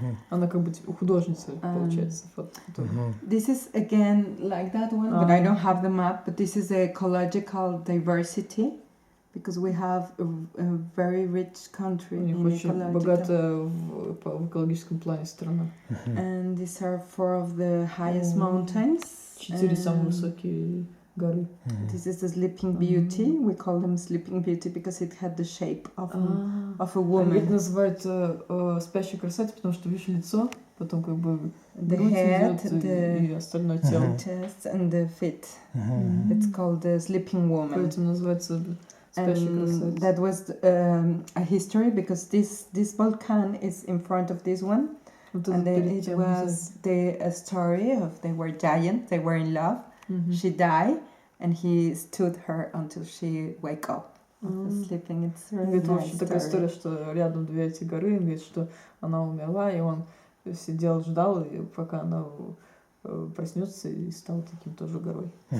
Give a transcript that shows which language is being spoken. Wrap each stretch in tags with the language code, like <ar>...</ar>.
<ru>Она как бы художница, получается.</ru> <en>This is again like that one, but I don't have the map, but this is the ecological diversity. Because we have a very rich country in ecological.</en> <ru>В экологическом плане страна.</ru> <en>And these are 4 of the highest mountains.</en> <ru>4 самые высокие горы.</ru> <en>This is the Sleeping Beauty. We call them Sleeping Beauty because it had the shape of a woman.</en> <ru>Их называют спящей красотой, потому что видишь лицо, потом как бы</ru> <en>the head,</en> <ru>и остальное тело.</ru> <en>The chest and the feet. It's called the Sleeping Woman.</en> <ru>Поэтому называется</ru> <en>And that was a history because this volcano is in front of this one, and it was a story of they were giants, they were in love. She died, and he stood her until she wake up. Sleeping. It's really nice story.</en> <ru>Такая история, что рядом 2 эти горы, говорит, что она умерла, и он сидел, ждал, и пока она проснется и стал таким тоже горой.</ru>